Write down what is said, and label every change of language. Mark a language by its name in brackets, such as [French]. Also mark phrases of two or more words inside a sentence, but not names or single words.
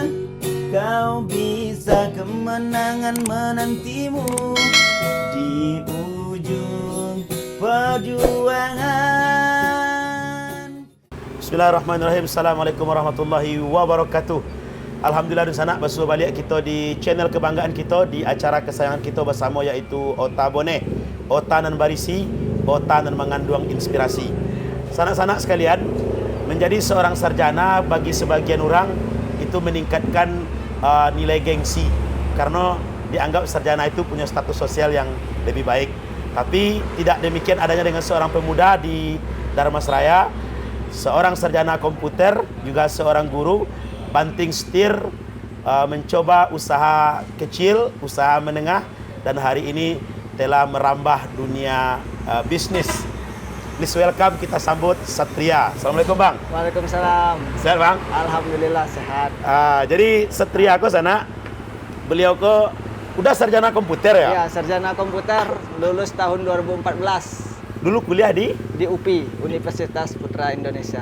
[Indonesian] Kau bisa, kemenangan menantimu di ujung perjuangan. [Arabic] بسم الله الرحمن الرحيم. السلام عليكم ورحمة الله وبركاته. [Indonesian] Alhamdulillah dan sanak bersuah balik kita di channel kebanggaan kita, di acara kesayangan kita bersama, [Minangkabau] iaitu Ota Bone, Ota nan barisi, Ota nan mengandung inspirasi. [Indonesian] Sanak-sanak sekalian, menjadi seorang sarjana bagi sebagian orang itu meningkatkan nilai gengsi, karena dianggap sarjana itu punya status sosial yang lebih baik. Tapi tidak demikian adanya dengan seorang pemuda di Dharmasraya, seorang sarjana komputer, juga seorang guru, banting setir, mencoba usaha kecil, usaha menengah, dan hari ini telah merambah dunia bisnis. [English] Please welcome, [Indonesian] kita sambut Satria. Assalamualaikum Bang. Waalaikumsalam. Sehat Bang? Alhamdulillah sehat. Jadi Satria aku sana, beliau ke udah sarjana komputer ya? Ya, sarjana komputer, lulus tahun 2014. Dulu kuliah di UPI, Universitas Putra Indonesia.